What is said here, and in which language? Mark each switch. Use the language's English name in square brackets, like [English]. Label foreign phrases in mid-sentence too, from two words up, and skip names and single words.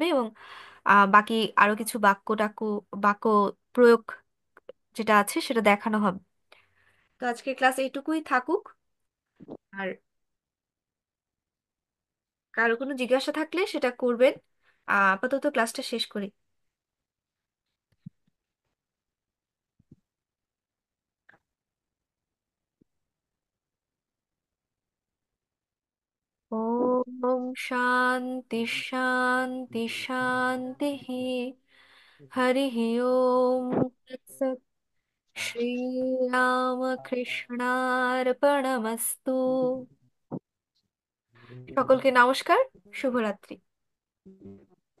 [Bangla] এবং বাকি আরো কিছু বাক্য প্রয়োগ যেটা আছে সেটা দেখানো হবে। তো আজকে ক্লাস এইটুকুই থাকুক। আর কারো কোনো জিজ্ঞাসা থাকলে সেটা করবেন। আপাতত ক্লাসটা শেষ করি। [Sanskrit] ओम शांति शांति शांति। हरि ओम तत्सत्। श्री राम कृष्णार्पणमस्तु। [Bangla] সকলকে নমস্কার, শুভরাত্রি।